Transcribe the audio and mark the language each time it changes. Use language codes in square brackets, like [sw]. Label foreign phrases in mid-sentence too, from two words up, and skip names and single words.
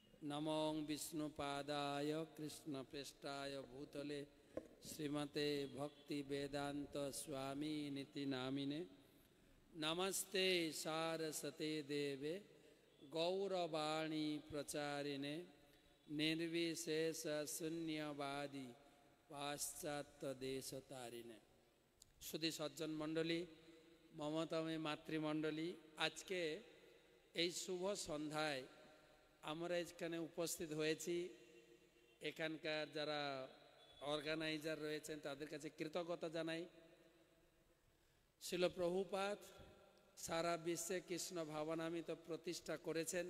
[sa] नमो विष्णुपादाय कृष्णप्रेष्ठाय भूतले श्रीमते भक्ति वेदांत स्वामी निति नामिने नमस्ते सारस्वते देवे गौरवाणी प्रचारिणे निर्विशेष शून्यवादी पाश्चात्य देश तारिणे। [bn] সুধী সজ্জন মণ্ডলী মমতাময়ী মাতৃমণ্ডলী আজ কে এই শুভ সন্ধ্যায় আমরা এখানে উপস্থিত হয়েছি। এখানকার যারা অর্গানাইজার রয়েছেন তাদের কাছে কৃতজ্ঞতা জানাই। শিল প্রভুপাদ সারা বিশ্বে কৃষ্ণ ভাবনামৃত প্রতিষ্ঠা করেছেন।